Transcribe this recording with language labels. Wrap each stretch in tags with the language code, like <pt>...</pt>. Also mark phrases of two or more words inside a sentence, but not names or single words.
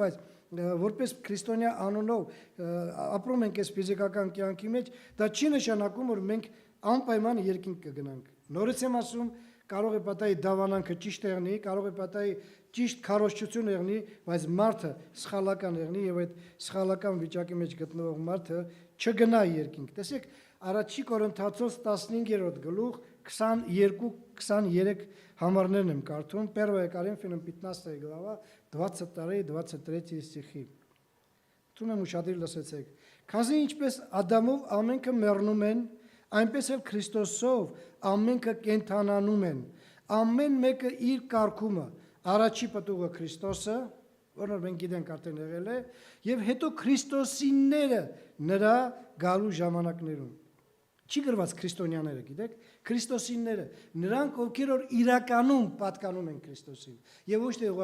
<hy>բայց որպես քրիստոնյա անունով ապրում ենք այս ֆիզիկական կյանքի մեջ, դա չի նշանակում, որ մենք անպայման երկինք կգնանք։ Նորից եմ ասում, կարող է պատահի դավանանքը ճիշտ եղնի, կարող է պատահի ճիշտ քարոզչություն եղնի, բայց մարդը սխալական եղնի եւ այդ սխալական վիճակի մեջ գտնվող մարդը չգնա երկինք։ Տեսեք, Առաջի Կորինթացոս 15-րդ գլուխ 22-23 համարներն եմ կարդում,</hy> <ru>1 Коринфянам 15 глава 22-23 стихи։</ru> <hy>Թվում եմ ուշադիր լսեցեք։ Քանզի ինչպես Ադամով ամենքը մեռնում են, այնպես էլ Քրիստոսով ամենքը կենթանանում են։ Ամեն մեկը իր կարգումը, առաջի պտուղը Քրիստոսը, որը մենք գիտենք արդեն եղել է, եւ հետո Քրիստոսինները նրա գալու ժամանակներում։ Չի գրված քրիստոնյաները, գիտեք, քրիստոսինները, նրանք ովքեր որ իրականում պատկանում են Քրիստոսին եւ ոչ թե</hy>